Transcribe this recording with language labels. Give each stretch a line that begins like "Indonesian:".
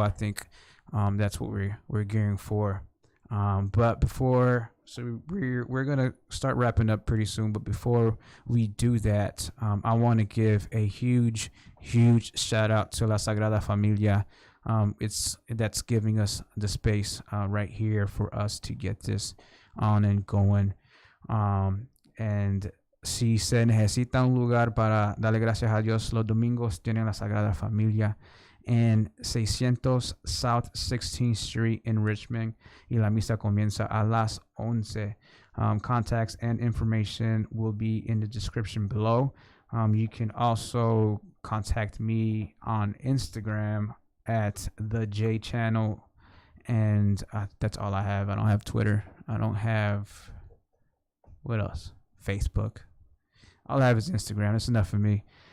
English: I think that's what we're gearing for. But before, so we're gonna start wrapping up pretty soon. But before we do that, I want to give a huge shout out to La Sagrada Familia. That's giving us the space right here for us to get this on and going.
Spanish: And si se necesita un lugar para darle gracias a Dios los domingos, tienen La Sagrada Familia en 600 South 16th Street in Richmond, y la misa comienza a las 11.
English: Contacts and information will be in the description below. You can also contact me on Instagram at the J Channel, and that's all I have. I don't have Twitter. I don't have, what else? Facebook. All I have is Instagram. That's enough for me.